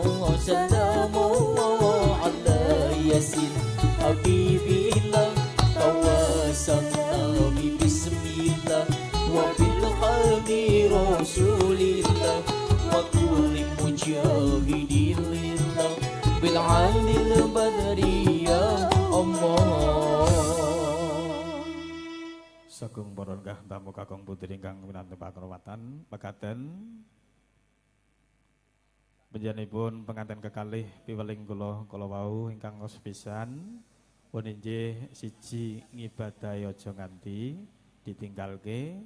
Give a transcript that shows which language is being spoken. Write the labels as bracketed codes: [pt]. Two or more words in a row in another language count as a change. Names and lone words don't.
[ar] سلام الله على يس حبيب الله توسلنا ببسم الله وبالقلب رسول الله وكل مجاهد لله بأهل البدر يا الله. [jv] Sagung para engkah tamu kakung putri ingkang winantu pakurmatan mekaten panjenenganipun penganten kekalih piweling kula wau ingkang pisan pun inggih siji ngibadahi aja nganti ditinggalke.